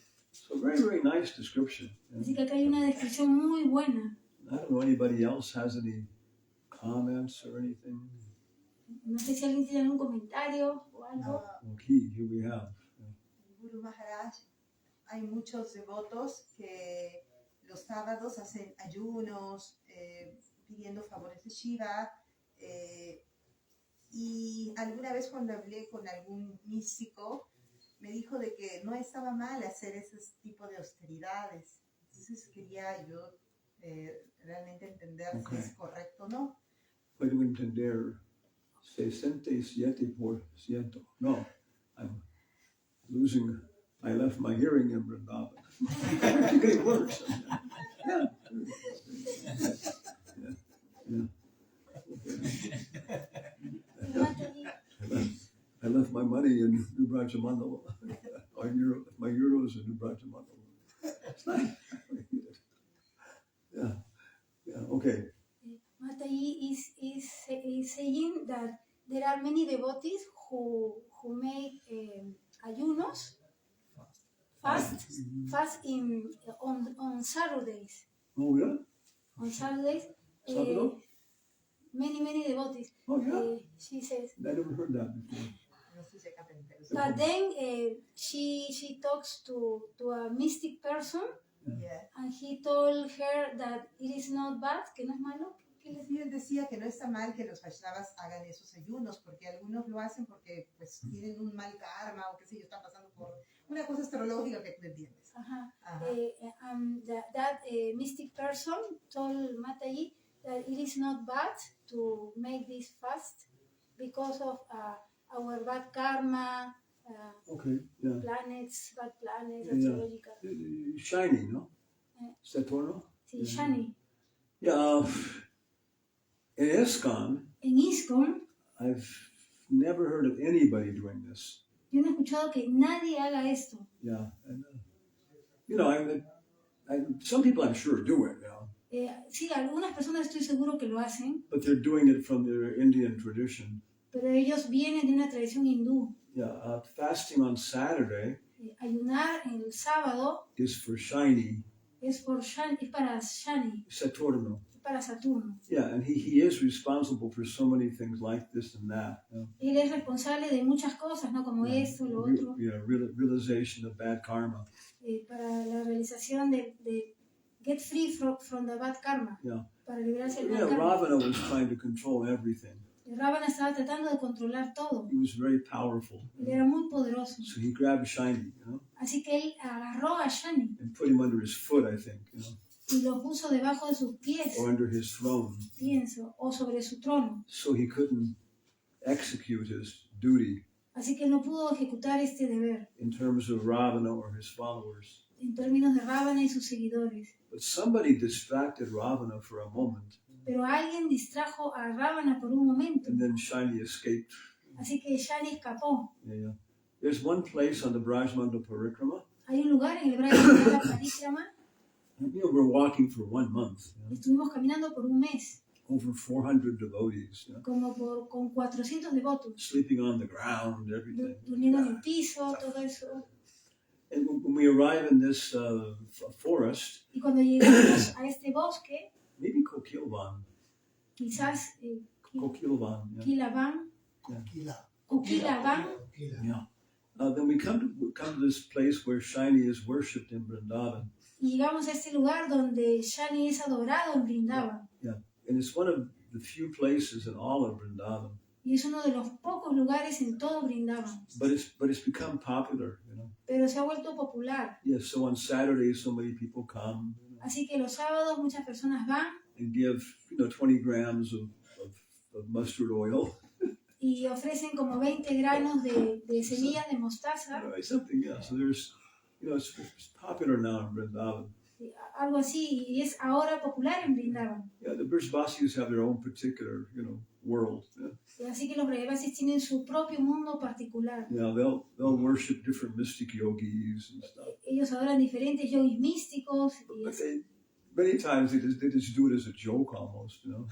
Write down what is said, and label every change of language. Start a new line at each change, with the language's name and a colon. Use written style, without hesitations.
English: So very, very nice description. Yeah.
Spanish: Así que acá hay una descripción muy buena.
English: I don't know anybody else has any comments or anything.
Spanish: No sé si alguien tiene algún comentario o algo.
English: Okay, here we have.
Spanish: Guru Maharaj, hay muchos devotos que los sábados hacen ayunos, pidiendo favores de Shiva, y alguna vez cuando hablé con algún místico, me dijo de que no estaba mal hacer ese tipo de austeridades. Entonces quería yo realmente entender si es correcto o no. Puedo entender 67%.
English: No, I'm losing, I left my hearing in Vrindavan. It's getting worse. Yeah. I left my money in Vrajamandala. My euros in Vrajamandala. It's nice. Yeah, okay. Mataji is saying that there are many devotees who make ayunos, fast on Saturdays. Oh yeah? On Saturdays. Saturday? Many devotees. Oh yeah? She says. I never heard that before.
Spanish: No estoy seca, pero
English: But then she talks to a mystic person, yeah. and he told her that it is not bad,
Spanish: que no es malo. Y él decía que no está mal que los Vaishnavas hagan esos ayunos, porque algunos lo hacen porque pues tienen un mal karma o qué sé yo, están pasando por una cosa astrológica que tú entiendes. Ajá. Ajá.
English: That mystic person told Mataji that it is not bad to make this fast because of our bad karma, Okay, yeah. bad planets, Yeah. astrological.
Spanish: Shiny, no? Saturno? Sí, shiny.
English: Yeah, in ISKCON,
Spanish: En ISKCON,
English: I've never heard of anybody doing this.
Spanish: yo no he escuchado que nadie haga esto.
English: Yeah, and, you know, some people I'm sure do it, you know,
Spanish: Sí, algunas personas estoy seguro que lo hacen,
English: but they're doing it from their Indian tradition.
Spanish: pero ellos vienen de una tradición hindú.
English: Yeah, fasting on Saturday
Spanish: Ayunar el sábado
English: is for shiny,
Spanish: es para Shani, Saturno. es para Saturno.
English: Yeah, and he is responsible for so many things like this and that. You know?
Spanish: Él es responsable de muchas cosas, ¿no? Como esto, lo otro,
English: Realization of bad karma.
Spanish: para la realización de
English: get free from the bad karma, Yeah.
Spanish: para librarse del
English: Yeah,
Spanish: mal karma.
English: Ravana was trying to control everything.
Spanish: Ravana estaba tratando de controlar todo.
English: He was very powerful.
Spanish: Él era muy poderoso.
English: So he grabbed Shiny, you know,
Spanish: Así que él agarró a Shani
English: and put him under his foot, I think, you know,
Spanish: y lo puso debajo de sus pies,
English: or under his throne,
Spanish: pienso, o sobre su trono.
English: so he couldn't execute his duty
Spanish: Así que él no pudo ejecutar este deber
English: in terms of Ravana or his followers.
Spanish: en términos de Ravana y sus seguidores.
English: But somebody distracted Ravana for a moment,
Spanish: Pero alguien distrajo a Ravana por un momento.
English: and then Shiny escaped.
Spanish: Así que Shani escapó.
English: Yeah. There's one place on the Vrajamandala Parikrama.
Spanish: Hay un lugar en el Vrajamandala Parikrama.
English: You know, we're walking for 1 month. You know,
Spanish: Estuvimos caminando por un mes,
English: over 400 devotees, you know,
Spanish: como con 400 devotos,
English: sleeping on the ground, everything.
Spanish: durmiendo en el piso, todo eso.
English: And when we arrive in this forest,
Spanish: Y cuando llegamos a este bosque,
English: maybe Kokilvan,
Spanish: quizás
English: Kokilvan, yeah. Kilavan, Kukilavan, Yeah. Then we come to this place where Shiny is worshipped in Vrindavan.
Spanish: y llegamos a este lugar donde Shani es adorado en Vrindavan.
English: Yeah. And it's one of the few places in all of Vrindavan.
Spanish: Y es uno de los pocos lugares en todo Vrindavan.
English: But it's become popular, you know.
Spanish: Pero se ha vuelto popular.
English: Yeah, so on Saturdays so many people come, you know,
Spanish: Así que los sábados muchas personas van
English: and give, 20 grams of mustard oil.
Spanish: y ofrecen como 20 granos de semillas de mostaza,
English: Right, something, yeah. So there's, it's popular now in Vrindavan.
Spanish: algo así, y es ahora popular en Vrindavan.
English: Yeah, the Vrajavasis have their own particular, world. Yeah.
Spanish: Y así que los Vrajavasis tienen su propio mundo particular.
English: Yeah, they'll worship different mystic yogis and stuff.
Spanish: Ellos adoran diferentes yogis místicos,
English: But many times they just do it as a joke almost,